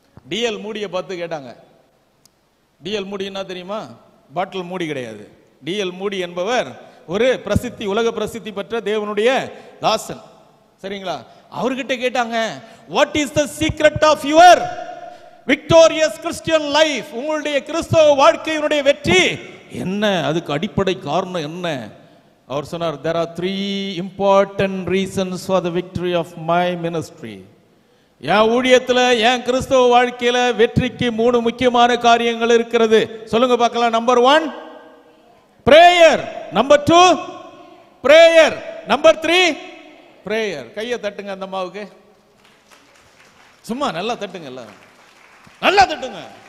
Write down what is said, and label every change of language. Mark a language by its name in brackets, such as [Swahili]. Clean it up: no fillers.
[Tamil] TL மூடியை பார்த்து கேட்டாங்க. டிஎல் மூடி என்ன தெரியுமா? பாட்டில் மூடி கிடையாது. டிஎல் மூடி என்பவர் ஒரு பிரசித்தி, உலக பிரசித்தி பெற்ற தேவனுடைய தாசன். சரிங்களா? அவர்கிட்ட கேட்டாங்க, [English] What is the secret of your victorious Christian life? [Tamil] உங்களுடைய கிறிஸ்தவ வாழ்க்கையினுடைய வெற்றி என்ன? அதுக்கு அடிப்படை காரணம் என்ன? அவர் சொன்னார், [English] there are 3 important reasons for the victory of my ministry. [Tamil] என் ஊழியத்தில், என் கிறிஸ்தவ வாழ்க்கையில வெற்றிக்கு 3 முக்கியமான காரியங்கள் இருக்கிறது. சொல்லுங்க பார்க்கலாம். [English] Number 1 prayer, number 2 prayer, number 3 prayer. [Tamil] கையை தட்டுங்க அந்த அம்மாவுக்கு. சும்மா நல்லா தட்டுங்க, எல்லாரும் நல்லா தட்டுங்க.